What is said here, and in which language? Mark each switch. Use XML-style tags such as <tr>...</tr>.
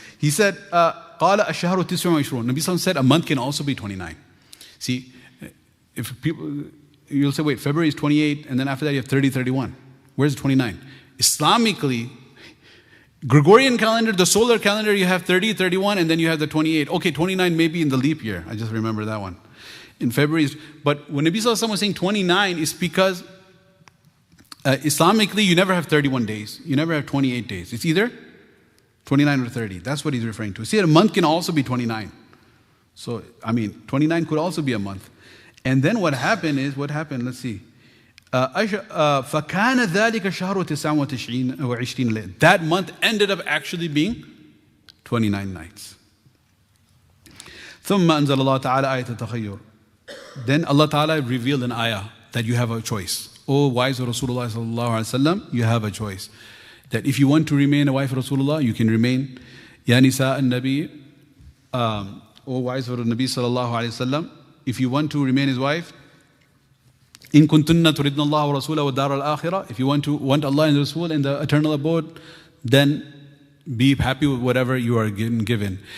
<en>He said,</en> <ar>قَالَ الشَّهْرُ تِسْعٌ وَعِشْرُونَ.</ar> <en>Nabi Sallam said, a month can also be 29. See, if people, you'll say, wait, February is 28, and then after that you have 30, 31. Where's 29? Islamically, Gregorian calendar, the solar calendar, you have 30, 31, and then you have the 28. Okay, 29 may be in the leap year. I just remember that one. In February, but when Nabi Sallallahu Alaihi Wasallam was saying 29, it's because Islamically, you never have 31 days. You never have 28 days. It's either 29 or 30. That's what he's referring to. See, a month can also be 29. So, 29 could also be a month. And then what happened? Let's see.</en> <ar>فَكَانَ ذَلِكَ شَهْرُ تِسْعٍ وَعِشْرِينَ لَيْلَةً.</ar> <en>That month ended up actually being 29 nights.</en> <ar>ثُمَّ أَنزَلَ اللَّهُ تَعَالَى آيَةَ التَّخَيُّرِ.</ar> <en>Then Allah Ta'ala revealed an ayah that you have a choice. O wives of Rasulullah Sallallahu Alaihi Wasallam, you have a choice. That if you want to remain a wife of Rasulullah, you can remain.</en> <ar>Ya Nisa an-Nabi,</ar> <en>O wives of the Nabi Sallallahu Alaihi Wasallam, if you want to remain his wife,</en> <ar>in kuntunna turidna Allah wa Rasulahu wa dar al-akhirah,</ar> <en>if you want Allah and the Rasul and the eternal abode, then be happy with whatever you are given.</en>